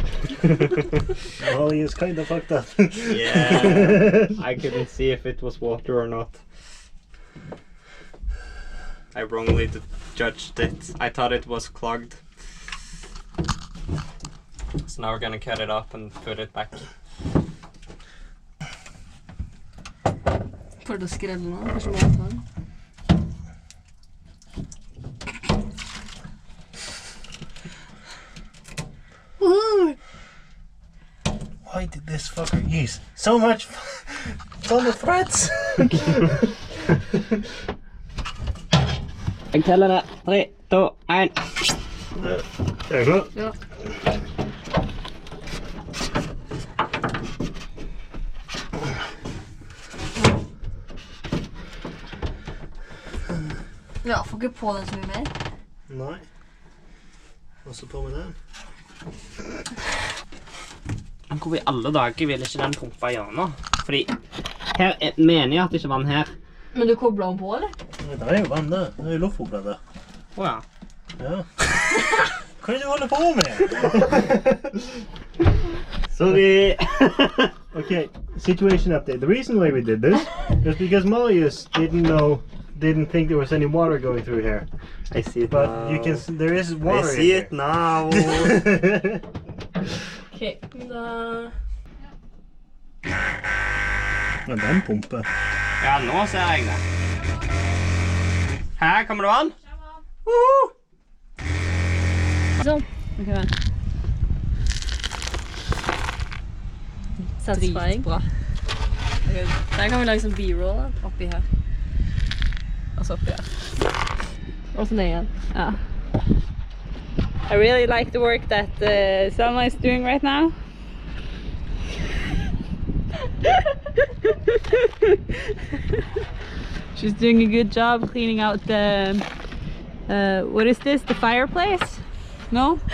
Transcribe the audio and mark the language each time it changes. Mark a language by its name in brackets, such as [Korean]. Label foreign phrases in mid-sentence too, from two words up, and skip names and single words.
[English] Molly is kind of fucked up. Yeah. I couldn't see if it was water or not. I wrongly judged it. I thought it was clogged. So now we're gonna cut it up and put it back. [Norwegian] Prøvde å skrelle nå, kanskje må jeg ta den. [English] Why did this fucker use so much ton of threads? [Norwegian] Jeg teller det. [English] 3, 2, 1. There you go. [Norwegian] Ja. Ja, får ikke på den så mye mer. Nei. Også på med den. Men hvor i alle dager vil ikke den pumpe gjennom? Fordi her mener jeg at det ikke er vann her. Men du kobler den på, eller? Det er jo vann der. Det er jo luftbobler der. Åja. Ja. Hva er det du holder på med? [English] Sorry. Okay, situation update. The reason why we did this is because Marius didn't think there was any water going through here. I see it But now. you can see there is water I see in it now. here. [Norwegian] Ok, da... Men den pumper. Ja, nå ser jeg det. Her kommer det vann. Sånn. Ok, vent. Satisfying. Bra. Okay, der kan vi lage sånn b-roll da, oppi her. Og så oppi her. Og så ned igjen. Ja. [English] I really like the work that Selma is doing right now. She's doing a good job cleaning out the what is this? The fireplace? No?